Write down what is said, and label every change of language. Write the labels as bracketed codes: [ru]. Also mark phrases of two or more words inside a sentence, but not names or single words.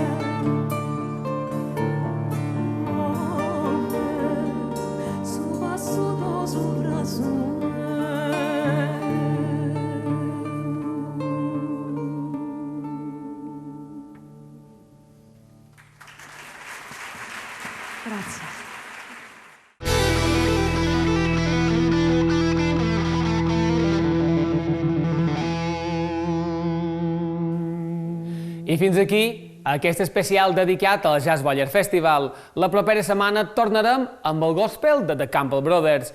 [ca] su passo do sopra su Grazie. I fins aquí, aquest especial dedicat al Jazz Boiler Festival. La propera setmana tornarem amb el gospel de The Campbell Brothers.